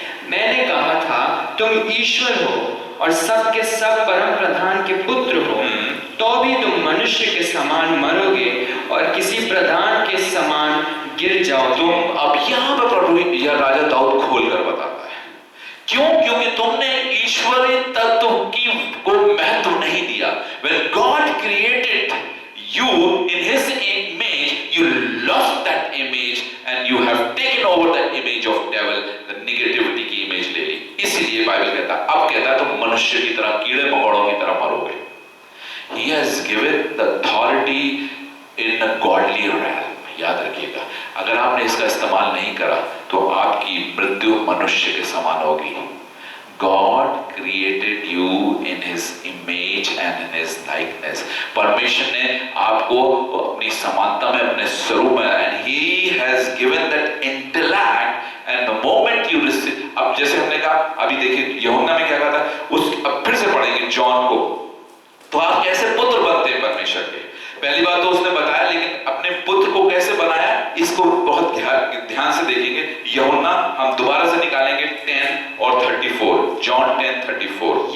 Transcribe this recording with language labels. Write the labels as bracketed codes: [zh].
[hi] मैंने कहा था तुम ईश्वर हो और सब के सब परम प्रधान के पुत्र हो, तो भी तुम मनुष्य के समान मरोगे और किसी प्रधान के समान गिर जाओगे। तुम अब यहाँ पर प्रभु या राजा दाऊद खोलकर बताता है, क्यों? क्योंकि तुमने ईश्वरीय तत्व को महत्व नहीं दिया। [en] When God created you in His image, you lost that image and you have taken over the image of devil, the negativity [hi] की image ले ली। इसलिए बाइबल कहता है, अब कहता है तुम मनुष्य की तरह, कीड़े मकोड़ों की तरह मरोगे। [en] He has given the authority in a godly realm। [hi] याद रखिएगा, अगर आपने इसका इस्तेमाल नहीं करा तो आपकी मृत्यु मनुष्य के समान होगी। [en] God created you in His image and in His likeness। [hi] परमेश्वर ने आपको अपनी समानता में, अपने स्वरूप में, [en] and He has given that intellect and the moment you receive। [hi] अब जैसे हमने कहा, अभी देखिए यूहन्ना में क्या कहा था, अब फिर से पढ़ेंगे जॉन को, तो आप कैसे पुत्र बनते हैं परमेश्वर के। पहली बात तो उसने बताया, लेकिन अपने पुत्र को कैसे बनाया इसको बहुत ध्यान से देखेंगे। यूहन्ना हम दोबारा से निकालेंगे 10 और 34, जॉन 10:34।